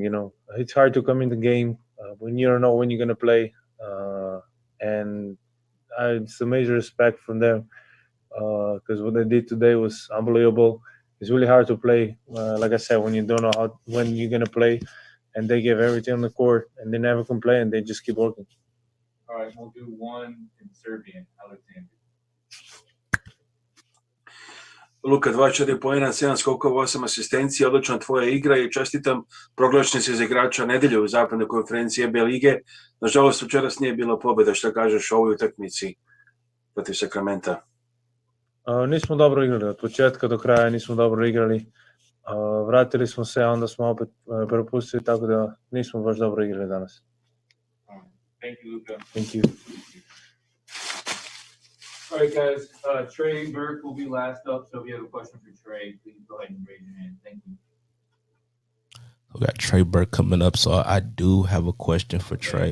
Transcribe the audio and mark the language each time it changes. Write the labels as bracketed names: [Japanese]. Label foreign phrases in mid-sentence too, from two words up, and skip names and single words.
[English] It's hard to come in the game when you don't know when you're gonna play, and it's a major respect from them because what they did today was unbelievable. It's really hard to play, like I said, when you don't know when you're gonna play, and they give everything on the court, and they never complain. They just keep working. All right, we'll do one in Serbian. Alexander. [Serbian] Luka, 24 poena, 7 skokova, 8 asistencija, odlična tvoja igra i čestitam, proglašen si za igrača nedelje u zapadnoj konferenciji EB lige. Nažalost, večeras nije bila pobjeda, šta kažeš o ovoj utakmici protiv Sakramenta? Nismo dobro igrali, od početka do kraja nismo dobro igrali. Vratili smo se, a onda smo opet propustili, tako da nismo baš dobro igrali danas. [English] Thank you, Luka. Thank you. All right, guys. Trey Burke will be last up, so if you have a question for Trey, please go ahead and raise your hand. Thank you. We got Trey Burke coming up, so I do have a question for Trey.